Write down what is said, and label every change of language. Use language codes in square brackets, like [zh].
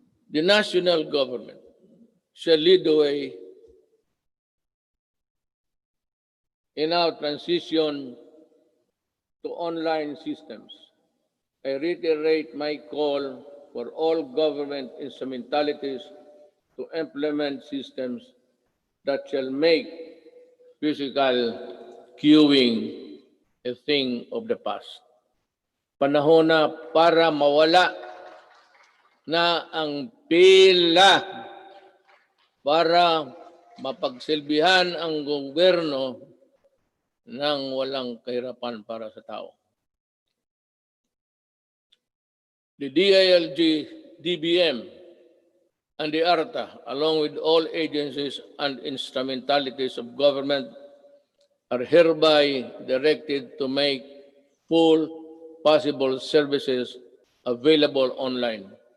[en] The national government shall lead the way in our transition to online systems. I reiterate my call for all government instrumentalities to implement systems that shall make physical queuing a thing of the past. [tl] Panahon na para mawala na ang pila para mapagsilbihan ang gobyerno ng walang kahirapan para sa tao. [en] The DILG, DBM, and the ARTA, along with all agencies and instrumentalities of government, are hereby directed to make full possible services available online.